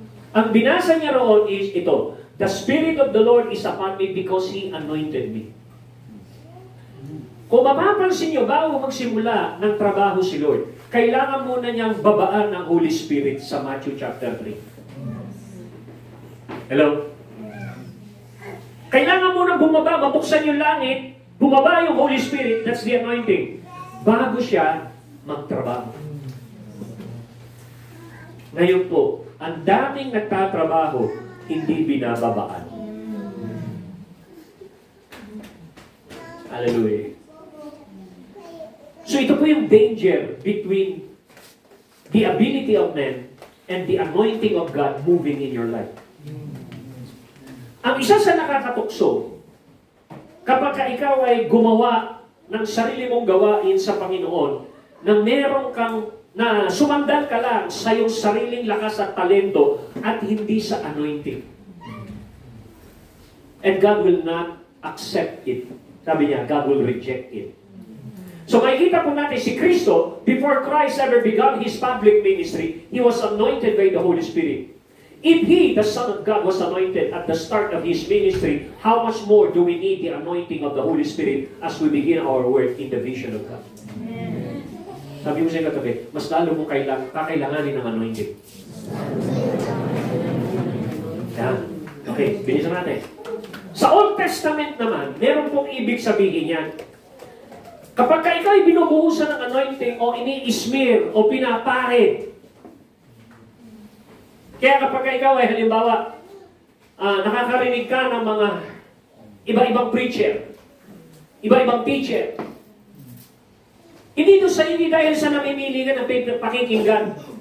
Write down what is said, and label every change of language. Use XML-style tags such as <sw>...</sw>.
<tl>Ang binasa niya roon</tl> <en>is ito, the Spirit of the Lord is upon me because He anointed me.</en> <tl>Kung mapapansin niyo, bago magsimula ng trabaho si Lord, kailangan muna niyang babaan ng Holy Spirit sa Matthew chapter 3. Hello? Kailangan muna bumaba, mabuksan yung langit, bumaba yung Holy Spirit,</tl> <en>that's the anointing,</en> <tl>bago siya magtrabaho. Ngayon po, ang daming nagtatrabaho, hindi binababaan. Hallelujah. So ito po yung</tl> <en>danger between the ability of man and the anointing of God moving in your life.</en> <tl>Ang isa sa nakakatukso, kapag ikaw ay gumawa ng sarili mong gawain sa Panginoon, na meron kang, na sumandal ka lang sa iyong sariling lakas at talento at hindi sa anointing.</tl> <en>And God will not accept it.</en> <tl>Sabi niya,</tl> <en>God will reject it.</en> <tl>So makikita po natin si Kristo,</tl> <en>before Christ ever began His public ministry, He was anointed by the Holy Spirit. If He, the Son of God, was anointed at the start of His ministry, how much more do we need the anointing of the Holy Spirit as we begin our work in the vision of God? Amen.</en> <tl>Sabi mo sa katabi, mas lalo mo kakailanganin ng anointing. Yan. Okay, bilisan natin. Sa Old Testament naman, meron pong ibig sabihin yan. Kapag ikaw ay binubuhusan ng anointing o ini-smear o pinapare, kaya kapag ikaw ay halimbawa, nakakarinig ka ng mga iba-ibang preacher, iba-ibang teacher, hindi dahil sa namimili ka ng pakikinggan.</tl>